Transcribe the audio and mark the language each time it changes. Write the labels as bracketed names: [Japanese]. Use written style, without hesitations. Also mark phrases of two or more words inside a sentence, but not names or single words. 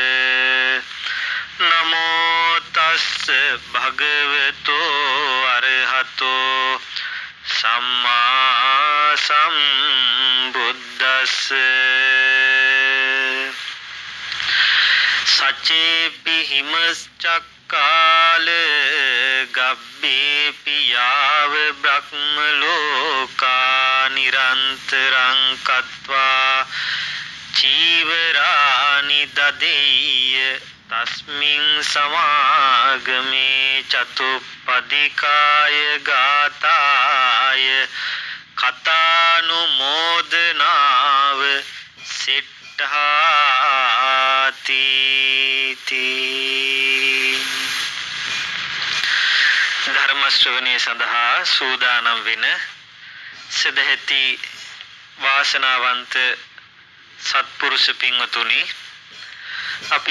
[Pali] නමෝ තස්ස භගවතෝ අරහතෝ සම්මා සම්බුද්දස්ස සචේපි හිමස්චක්කාල ගබ්බේපි යාව බ්‍රහ්ම ලෝකා නිරන්තරං කତ୍වා චීවරානි දදෙය්‍ය තස්මින් සමාගමේ චතුප්පදිකාය ගාතාය [Sinhala] කතානුමෝදනාව සිට්ඨාති ධර්ම ශ්‍රවණය සඳහා සූදානම් වෙන සදැහැති වාසනාවන්ත සත්පුරුෂ පින්වතුනි, අපි